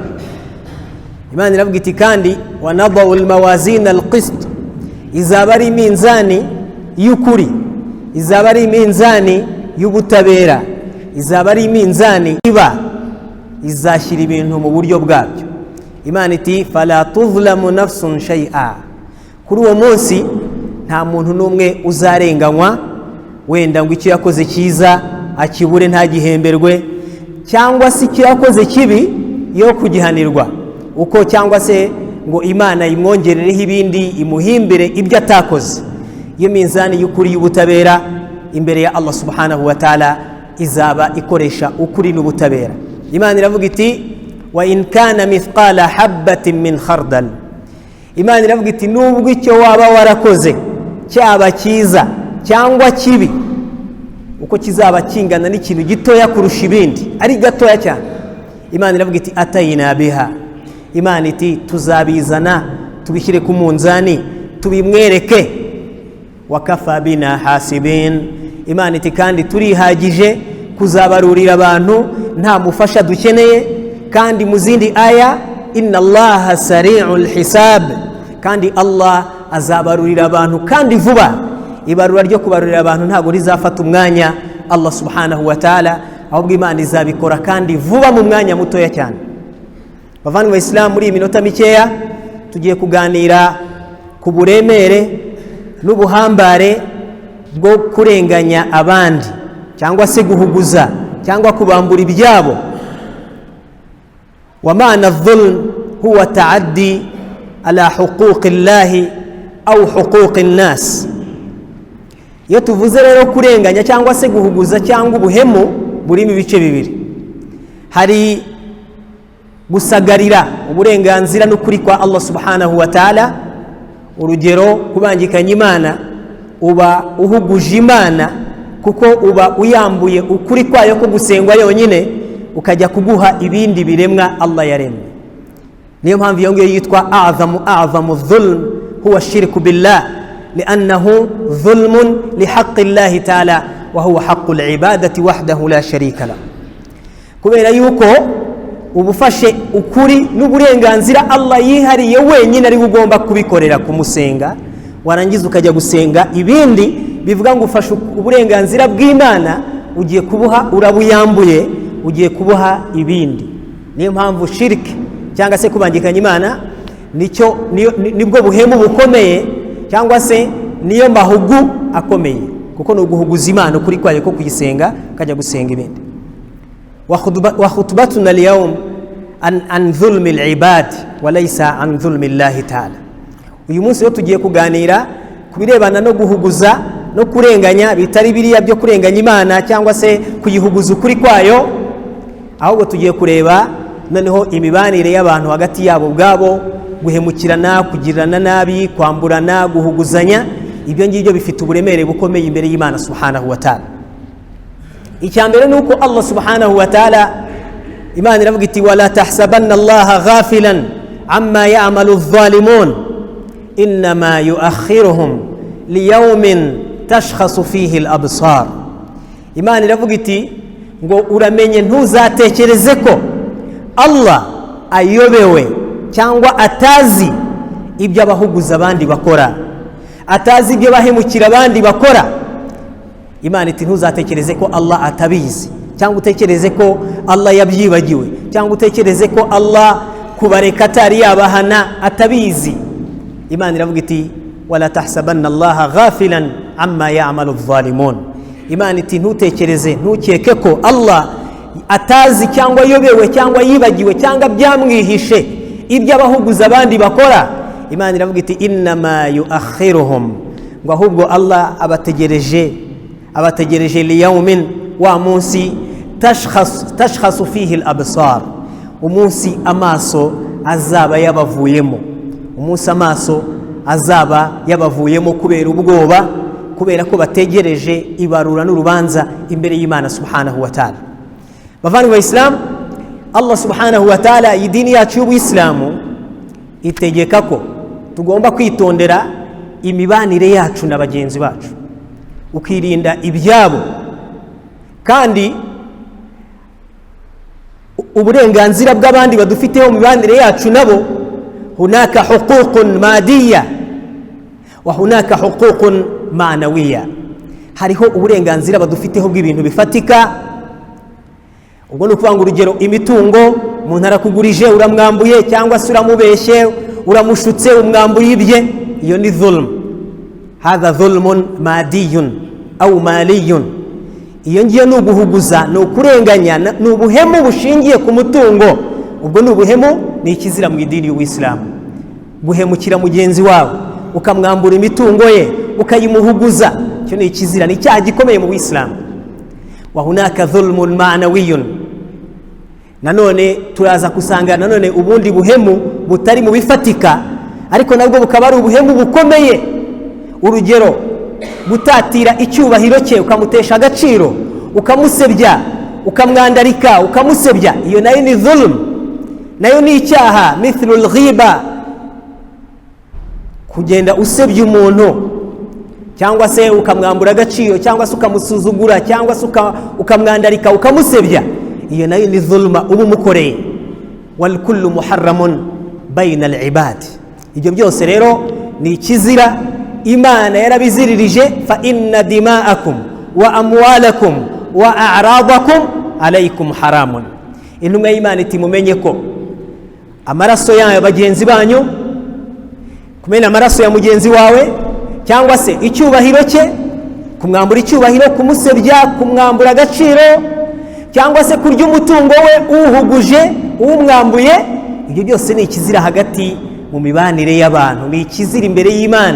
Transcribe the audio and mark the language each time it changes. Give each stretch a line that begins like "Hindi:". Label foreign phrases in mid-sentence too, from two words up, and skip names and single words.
Kinyarwanda: Imana iravuga iti kandi
Arabic: ونضع الموازين القسط,
Kinyarwanda: izaba ari iminzani y'ukuri, izaba ari iminzani y'ubutabera, izaba ari iminzani izashyira ibintu mu buryo bwabyo. Imana iti
Arabic: فلا تظلم نفس شيئا,
Kinyarwanda: kuri uwo munsi nta muntu n'umwe uzarenganywa, wenda ngo icyo yakoze cyiza akibure ntagihemberwe, cyangwa se icyo yakoze kibi yo kugihanirwa uko, cyangwa se ngo Imana imwongerereho ibindi, imuhimbire ibyo atakoze. Iyo minzani y'ukuri y'ubutabera imbere ya Allah
Arabic: سبحانه وتعالى
Kinyarwanda: izaba ikoresha ukuri n'ubutabera. Imana iravuga iti
Arabic: وإن كان مثقال حبة من خردل.
Kinyarwanda: Imana iravuga iti nubwo icyo waba warakoze cyaba cyiza cyangwa kibi, uko kizaba kingana n'ikintu gitoya kurusha ibindi, ari gatoya cyane, Imana iravuga iti
Arabic: أتينا بها.
Kinyarwanda: Imana iti tuzabizana tubishyire ku munzani tubimwereke.
Arabic: وكفى بنا حاسبين,
Kinyarwanda: Imana iti kandi turihagije kuzabarurira abantu nta mufasha dukeneye. Kandi mu zindi aya
Arabic: إن الله سريع الحساب,
Kinyarwanda: kandi Allah azabarurira abantu kandi vuba. Ibarura ryo kubarurira abantu ntabwo rizafata umwanya Allah
Arabic: سبحانه وتعالى,
Kinyarwanda: ahubwo Imana izabikora kandi vuba mu mwanya mutoya cyane. Bavandimwe wa Islam, muri iminota mikeya tugiye kuganira ku buremere n'ubuhambare bwo kurenganya abandi cyangwa se guhuguza cyangwa kubambura ibyabo.
Arabic: ومعنى الظلم هو التعدي على حقوق الله أو حقوق الناس.
Kinyarwanda: Iyo tuvuze rero kurenganya cyangwa se guhuguza cyangwa ubuhemu, burimo ibice bibiri. Hari gusagarira uburenganzira n'ukuri kwa Allah
Arabic: سبحانه وتعالى.
Kinyarwanda: Urugero, kubangikanya Imana, uba uhuguje Imana kuko uba uyambuye ukuri kwayo ko gusengwa yonyine, ukajya kuguha ibindi biremwa Allah yaremye. Niyo mpamvu iyo ngiyo yitwa
Arabic: أعظم الظلم هو الشرك بالله لأنه ظلم لحق الله تعالى وهو حق العبادة وحده لا شريك له.
Kinyarwanda: Kubera yuko ubufashe ukuri n'uburenganzira Allah yihariye wenyine ari ugomba kubikorera kumusenga, warangiza ukajya gusenga ibindi bivuga ngo ufashe uburenganzira bw'Imana ugiye kubuha, urabuyambuye, ugiye kubuha ibindi. Niyo mpamvu shirki cyangwa se kubangikanya Imana nibwo buhemu bukomeye, cyangwa se niyo mahugu akomeye, kuko ni uguhuguza Imana ukuri kwayo ko kuyisenga ukajya gusenga ibindi.
Arabic: وخطبتنا اليوم عن ظلم العباد وليس عن ظلم الله تعالى.
Kinyarwanda: Uyu munsi yo tugiye kuganira kubirebana no guhuguza no kurenganya, bitari biriya byo kurenganya Imana cyangwa se kuyihuguza ukuri kwayo, ahubwo tugiye kureba noneho imibanire y'abantu hagati yabo ubwabo, guhemukirana, kugirana nabi, kwamburana, guhuguzanya. Ibyo ngibyo bifite uburemere bukomeye imbere y'Imana
Arabic: سبحانه وتعالى.
Kinyarwanda: Icyambere nuko Allah
Arabic: سبحانه وتعالى,
Kinyarwanda: Imana iravuga iti
Arabic: ولا تحسبن الله غافلا عما يعمل الظالمون إنما يؤخرهم ليوم تشخص فيه الأبصار.
Kinyarwanda: Imana iravuga iti ngo uramenye ntuzatekereze ko Allah ayobewe cyangwa atazi ibyo abahuguza abandi bakora, atazi ibyo bahemukira abandi bakora. Imana iti ntuzatekereze ko Allah atabizi, cyangwa utekereze ko Allah yabyibagiwe, cyangwa utekereze ko Allah kubareka atari yabahana atabizi. Imana iravuga iti
Arabic: ولا تحسبن الله غافلا عما يعمل الظالمون.
Kinyarwanda: Imana iti ntutekereze, ntukeke ko Allah atazi cyangwa yobewe cyangwa yibagiwe cyangwa byamwihishe ibyo abahuguza abandi bakora. Imana iravuga iti
Arabic: إنما يؤخرهم,
Kinyarwanda: ngo ahubwo Allah abategereje liyawmin, wa munsi
Arabic: تشخص فيه الأبصار,
Kinyarwanda: umunsi amaso azaba yabavuyemo, umunsi amaso azaba yabavuyemo kubera ubwoba, kubera ko bategereje ibarura n'urubanza imbere y'Imana
Arabic: سبحانه وتعالى.
Kinyarwanda: Bavandimwe wa Islam, Allah
Arabic: سبحانه وتعالى
Kinyarwanda: idini yacu y'Ubuislamu itegeka ko tugomba kwitondera imibanire yacu na bagenzi bacu, ukirinda ibyabo, kandi uburenganzira bw'abandi badufiteho mu mibanire yacu nabo.
Arabic: هناك حقوق مادية وهناك حقوق معنوية.
Kinyarwanda: Hariho uburenganzira badufiteho bw'ibintu bifatika. Ubwo ni ukuvuga ngo urugero, imitungo, umuntu arakugurije uramwambuye cyangwa se uramubeshye, uramushutse umwambuye ibye, iyo ni dhulm.
Arabic: هذا ظلم مادي أو مالي.
Kinyarwanda: Iyo ngiyo ni uguhuguza, ni ukurenganya, ni ubuhemu bushingiye ku mutungo. Ubwo ni ubuhemu, ni ikizira mu idini y'Ubuislamu. Guhemukira mugenzi wawe ukamwambura imitungo ye ukayimuhuguza, cyo ni ikizira, ni icyaha gikomeye mu Buislamu.
Arabic: وهناك ظلم معنوي.
Kinyarwanda: Nanone turaza kusanga nanone ubundi buhemu butari mu bifatika, ariko nabwo bukaba ari ubuhemu bukomeye. Urugero, gutatira icyubahiro cye ukamutesha agaciro, ukamusebya, ukamwandarika, ukamusebya, iyo nayo ni dhulm, nayo ni icyaha.
Arabic: مثل الغيبة
Kinyarwanda: kugenda usebya umuntu cyangwa se ukamwambura agaciro cyangwa se ukamusuzugura cyangwa se ukamwandarika ukamusebya, iyo nayo ni dhulma uba umukoreye.
Arabic: والكل محرم بين العباد,
Kinyarwanda: ibyo byose rero ni ikizira Imana yarabiziririje.
Arabic: فإن دماءكم وأموالكم وأعراضكم عليكم حرام.
Kinyarwanda: Intumwa y'Imana iti mumenye ko amaraso yayo bagenzi banyu, kumena amaraso ya mugenzi wawe cyangwa se icyubahiro cye, kumwambura icyubahiro, kumusebya, kumwambura agaciro, cyangwa se kurya umutungo we uhuguje umwambuye, ibyo byose ni ikizira hagati mu mibanire y'abantu, ni ikizira imbere y'Imana.